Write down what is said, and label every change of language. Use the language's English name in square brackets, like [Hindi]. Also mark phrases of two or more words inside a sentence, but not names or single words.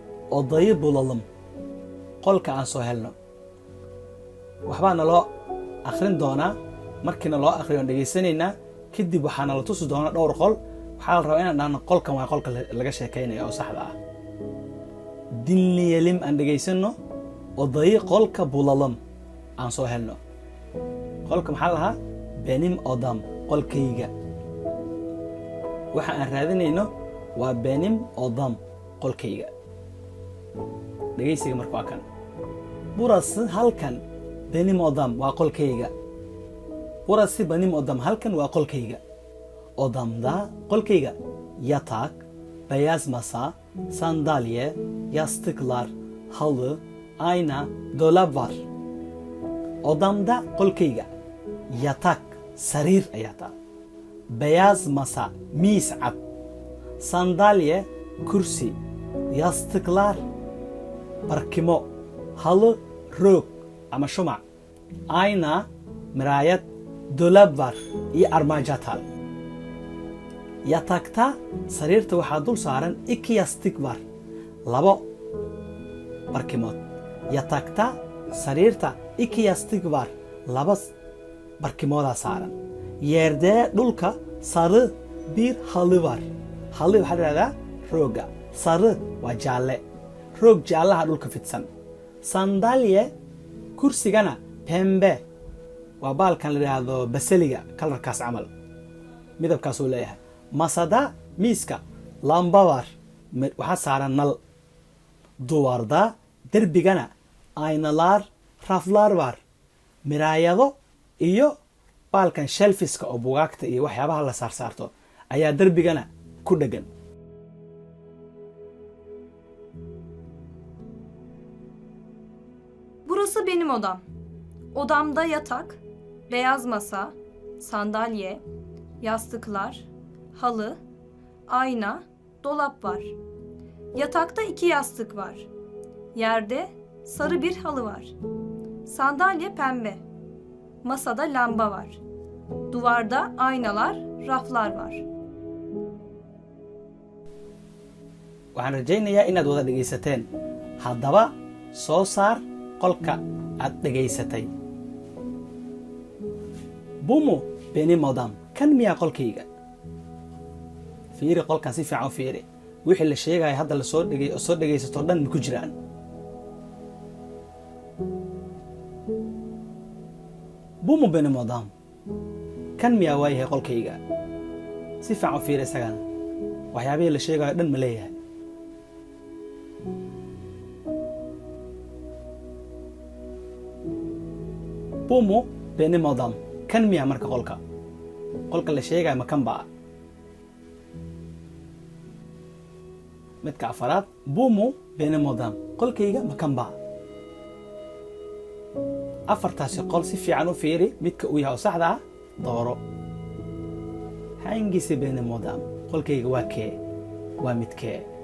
[Turkish] odayı bulalım [Somali] qolka aan soo helno waxbaana loo akhrin doonaa markiina loo akhriyo aan dhegaysanaynaa kadib waxaana la tusi doonaa dhowr qol waxaa la rabaa inaan dhahno qolkan waa qolka laga sheekaynayo oo saxda ah dinleyelim aan dhegaysano odayı qolka bulalım aan soo helno qolka maxaa lahaa [Turkish] benim odam [Somali] qolkayga waxa aan raadinayno waa [Turkish] benim odam [Somali] qolkayga dhegaysiga marka waa kan burası halkan [Turkish] benim odam [Somali] waa qolkayga [Turkish] burası benim odam [Somali] halkan waa qolkayga odamda qolkayga [Turkish] yatak beyaz masa sandalye yastıklar halı ayna dolap var odamda [Somali] qolkayga yatak sariir ayaa taa [Turkish] beyaz masa [Somali] miis cad sandalye kursi yastıklar barkimo halı roog ama shumac ayna miraayad dolab var iyo armaajo taal yatakta sariirta waxaa dul saaran [Turkish] iki yastig var [Somali] labo barkimood yatakta sariirta [Turkish] iki yastig var [Somali] laba barkimoodaa saaran yerdee dhulka [Turkish] sarı bir halı var [Somali] halı waxaa la yidhahdaa rooga sarı waa jaalle roog jaallaha dhulka fidsan sandalye kursigana pembe waa baalkan la yidhaahdo basaliga kalarkaas camal midabkaasuu leeyahay masada miiska [Turkish] lamba var [Somali] waxaa saaran nal duwarda derbigana [Turkish] aynalar raflar var [Somali] miraayado iyo baalkan shelfiska oo bugaagta iyo waxyaabaha la saarsaarto ayaa derbigana ku dhegan [Turkish] Burası benim odam. Odamda yatak, beyaz masa, sandalye, yastıklar, halı, ayna, dolap var. Yatakta 2 yastık var. Yerde sarı bir halı var. Sandalye pembe. Masada lamba var. Duvarda aynalar, raflar var. [Somali] waxaan rajaynayaa inaad wada dhegaysateen haddaba soo saar qolka aad dhegaysatay [Turkish] bu mu benim odam [Somali] kan miyaa qolkayga fiiri qolkan si fiican u fiiri wixii la sheegaya hadda soo dhegaysato dhan ma ku jiraan [Turkish] bu mu benim odam [Somali] kan miyaa waayahay qolkayga si fiican u fiiri isagana waxyaabihii la sheegayo dhan ma leeyahay [Turkish] bu mu benim odam [Somali] kan miyaa marka qolka la sheegaya ma kan baa midka afaraad [Turkish] bu mu benim odam [Somali] qolkayga ma kan baa afartaasi qol si fiican u fiiri midka uu yahay oo saxda ah dooro [Turkish] hangisi benim odam [Somali] qolkayga waa kee waa midkee